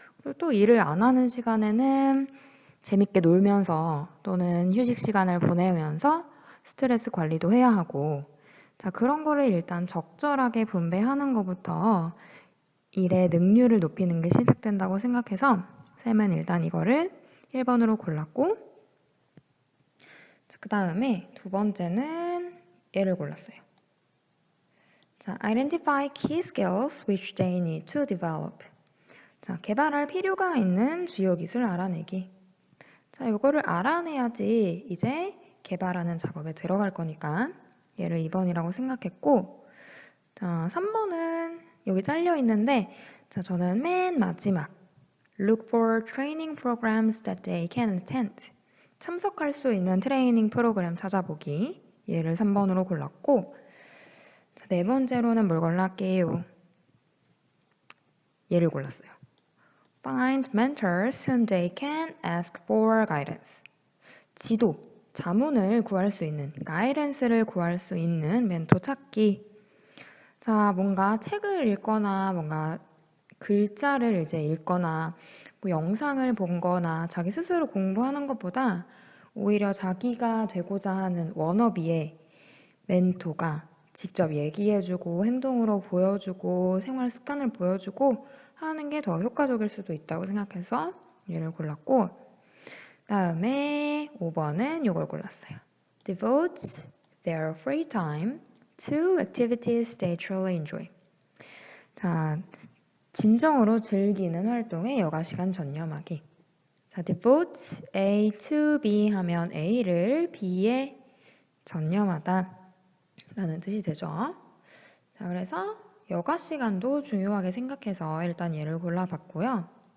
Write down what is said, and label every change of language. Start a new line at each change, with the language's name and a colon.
Korean: 그리고 또 일을 안 하는 시간에는 재밌게 놀면서 또는 휴식 시간을 보내면서 스트레스 관리도 해야 하고, 자, 그런 거를 일단 적절하게 분배하는 것부터 일의 능률을 높이는 게 시작된다고 생각해서 쌤은 일단 이거를 1번으로 골랐고, 그 다음에 두 번째는 얘를 골랐어요.
English: 자, identify key skills which they need to develop.
Korean: 자, 개발할 필요가 있는 주요 기술 알아내기. 자, 요거를 알아내야지 이제 개발하는 작업에 들어갈 거니까 얘를 2번이라고 생각했고, 자, 3번은 여기 잘려 있는데, 자, 저는 맨 마지막
English: Look for training programs that they can attend.
Korean: 참석할 수 있는 트레이닝 프로그램 찾아보기. 얘를 3번으로 골랐고, 자, 네 번째로는 뭘 골랐게요? 얘를 골랐어요.
English: Find mentors whom they can ask for guidance.
Korean: 지도, 자문을 구할 수 있는, 가이던스를 구할 수 있는 멘토 찾기. 자, 뭔가 책을 읽거나 뭔가 글자를 이제 읽거나 뭐 영상을 본거나 자기 스스로 공부하는 것보다 오히려 자기가 되고자 하는 워너비의 멘토가 직접 얘기해주고 행동으로 보여주고 생활 습관을 보여주고 하는 게 더 효과적일 수도 있다고 생각해서 얘를 골랐고, 다음에 5번은 이걸 골랐어요.
English: Devote their free time to activities they truly enjoy.
Korean: 자, 진정으로 즐기는 활동에 여가 시간 전념하기. 자,
English: devote A to B
Korean: 하면 A를 B에 전념하다 라는 뜻이 되죠. 자, 그래서 여가 시간도 중요하게 생각해서 일단 얘를 골라봤고요.